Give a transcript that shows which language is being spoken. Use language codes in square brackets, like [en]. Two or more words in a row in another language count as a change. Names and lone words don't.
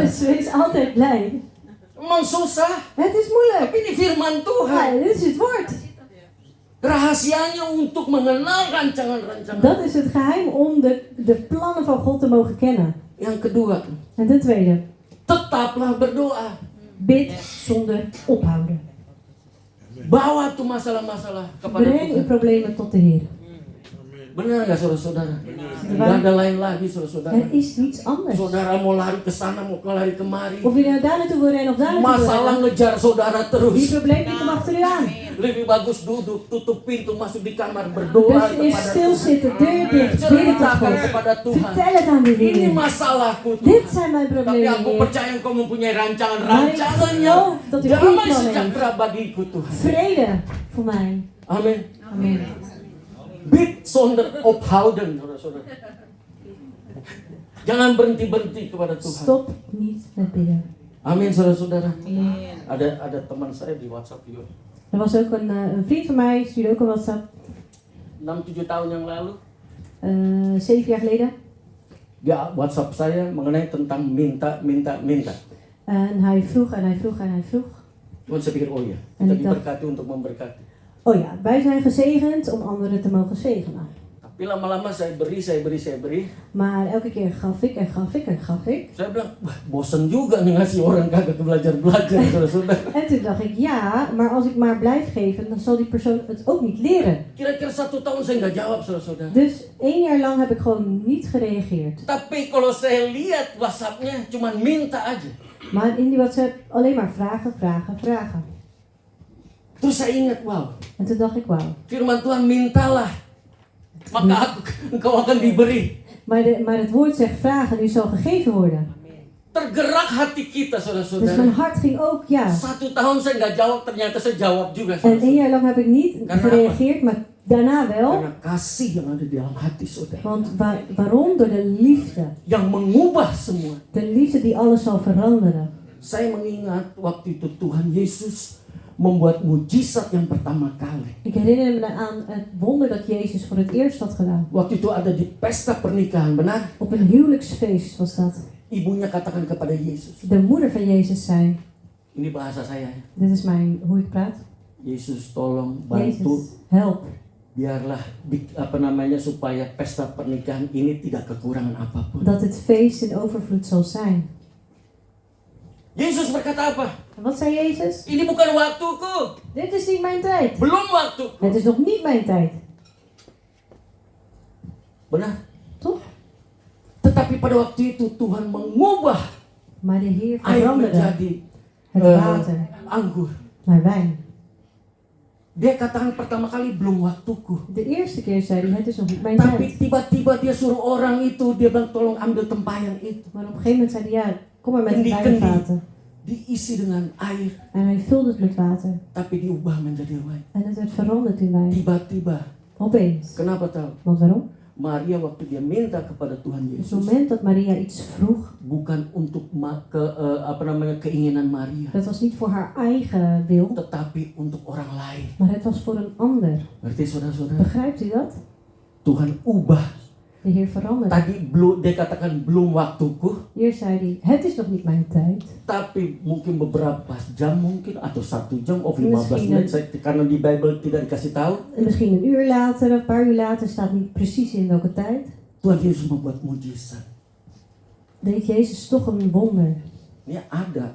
[nl] Dus wees altijd blij. [id] Memang susah, [nl] Het is moeilijk. [id] tapi ini firman Tuhan. [nl] Ja, dit is het woord. [id] Rahasianya untuk mengenal rancangan-rancangan. [nl] Dat is het geheim om de plannen van God te mogen kennen. [id] Yang kedua, [nl] En ten tweede, [id] tetaplah berdoa. [nl] bid zonder ophouden. [id] Bawa tuh masalah-masalah kepada [nl] Breng uw [id] Tuhan. [nl] problemen tot de Heer. [id] Benar nggak saudara-saudara? Nggak ada lain lagi saudara-saudara. [nl] Er is niets anders. [id] Saudara mau lari ke sana, mau lari kemari. [nl] Of je nou daar naartoe wil rennen of daar naartoe wil [id] Masalah [nl] rennen. [id] ngejar saudara [nl] Die [id] terus. [nl] probleem die komt achter u aan. [id] Lebih bagus duduk, tutup pintu, masuk di kamar, berdoa [nl] Dus eerst [id] kepada Tuhan. [nl] stilzitten, deur dicht, bidden tot [id] Ceritakan [nl] God. [id] kepada Tuhan. [nl] Vertel het aan de [id] Ini [nl] Heer. [id] masalahku [nl] Dit [id] Tuhan. [nl] zijn mijn [id] Tapi [nl] problemen, [id] aku [nl] Heer. [id] percaya Engkau mempunyai [nl] Maar [id] rancangan-rancangannya. [nl] ik geloof dat u goede [id] Damai [nl] plannen [id] sejahtera bagiku Tuhan. [nl] Vrede voor mij. [id] Amin. [nl] Amen. Bid zonder ophouden, [id] saudara-saudara. Jangan berhenti-berhenti kepada Tuhan. [nl] Stop niet met bidden. [id] Amin, saudara-saudara. [nl] Amen. [id] Ada teman saya di WhatsApp juga. [nl] Er was ook een vriend van mij, stuurde ook een WhatsApp, [id] 6-7 tahun yang lalu, [nl] 7 jaar geleden. [id] dia WhatsApp saya mengenai tentang minta. [nl] En hij vroeg en hij vroeg en hij vroeg. [id] Cuman saya pikir, oh ya, [nl] En [id] kita [nl] ik dacht- [id] diberkati untuk memberkati. [nl] Oh ja, wij zijn gezegend om anderen te mogen zegenen. [id] Tapi lama-lama saya beri. [nl] Maar elke keer gaf ik en gaf ik en gaf ik. [id] Saya bilang, wah bosen juga nih ngasih orang kagak belajar-belajar, saudara-saudara. [nl] En toen dacht ik, ja, maar als ik maar blijf geven, dan zal die persoon het ook niet leren. [id] Kira-kira 1 tahun saya nggak jawab, saudara-saudara. [nl] Dus 1 jaar lang heb ik gewoon niet gereageerd. [id] Tapi kalau saya lihat WhatsApp-nya cuman minta aja. [nl] Maar in die WhatsApp alleen maar vragen, vragen, vragen. [id] Terus saya ingat, wow, [nl] En toen dacht ik, wauw, [id] firman Tuhan mintalah. maka engkau akan diberi. [nl] Maar het woord zegt vragen, u zal gegeven worden. [id] Tergerak hati kita, [nl] Dus [id] saudara-saudara. [nl] mijn hart ging ook ja. [id] 1 tahun saya nggak jawab, ternyata saya jawab juga. [nl] En 1 [id] saudara-saudara. [nl] jaar lang heb ik niet [id] Karena [nl] gereageerd, maar daarna wel. [id] Karena kasih yang ada di dalam hati saudara. [nl] Want waarom? Door de liefde. [id] Yang mengubah semua. [nl] De liefde die alles zal veranderen. [id] Saya mengingat waktu itu Tuhan Yesus membuat mujizat yang pertama kali. [nl] Ik herinner me aan het wonder dat Jezus voor het eerst had gedaan. [id] Waktu itu ada di pesta pernikahan, benar? [nl] Op een huwelijksfeest was dat. [id] Ibunya katakan kepada Yesus. [nl] De moeder van Jezus zei, [id] Ini bahasa saya. [nl] dit is hoe ik praat. [id] Yesus tolong bantu, [nl] Jezus, help. [id] biarlah supaya pesta pernikahan ini tidak kekurangan apapun. [nl] Dat het feest in overvloed zal zijn. [id] Yesus berkata apa? [nl] En wat zei Jezus? [id] Ini bukan waktuku. [nl] Dit is niet mijn tijd. [id] Belum waktuku. [nl] Het is nog niet mijn tijd. [id] Benar? [nl] Toch? [id] Tetapi pada waktu itu Tuhan mengubah [nl] Maar de Heer [id] air [nl] veranderde [id] menjadi [nl] het water [id] anggur. [nl] naar wijn. [id] Dia katakan pertama kali belum waktuku. [nl] De eerste keer zei hij, het is nog niet mijn [id] Tapi [nl] tijd. [id] tiba-tiba dia suruh orang itu, dia bilang tolong ambil tempayan itu. [nl] Maar op een gegeven moment zei hij, ja, kom maar met En die die wijnvaten. [id] diisi dengan air, [nl] En hij vulde het met water. [id] tapi diubah menjadi wine. [nl] En het werd veranderd in wijn. [id] Tiba-tiba. [nl] Opeens. [id] Kenapa tahu? [nl] Want waarom? [id] Maria waktu dia minta kepada Tuhan [nl] Op het [id] Yesus, [nl] moment dat Maria iets vroeg, [id] bukan untuk keinginan Maria, [nl] dat was niet voor haar eigen wil, [id] tetapi untuk orang lain. [nl] maar het was voor een ander. [id] Ngerti saudara-saudara? [nl] Begrijpt u dat? [id] Tuhan ubah. [nl] De Heer veranderde. [id] Tadi dia katakan belum waktuku, [nl] Eerst zei hij, het is nog niet mijn tijd. [id] tapi mungkin beberapa jam mungkin atau 1 jam of 15 [nl] Misschien [id] menit, karena di Bible tidak dikasih tahu. [nl] En misschien een uur later, een paar uur later, staat niet precies in welke tijd. [id] Tuhan Yesus membuat mujizat. [nl] Deed Jezus toch een wonder. [id] Ini ada